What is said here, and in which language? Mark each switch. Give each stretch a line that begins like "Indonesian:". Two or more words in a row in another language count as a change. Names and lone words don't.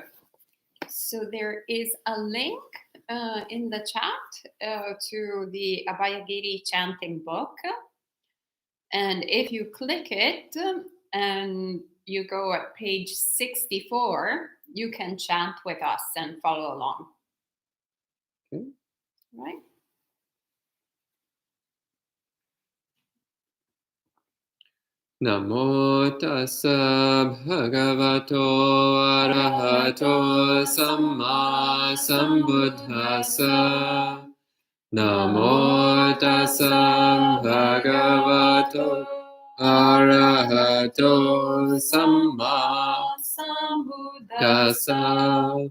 English: So there is a link in the chat to the Abhayagiri chanting book. And if you click it and you go at page 64, you can chant with us and follow along. Okay. Right?
Pali: Namo tassa bhagavato arahato samma sambuddhassa. Namo tassa bhagavato arahato samma sambuddhassa.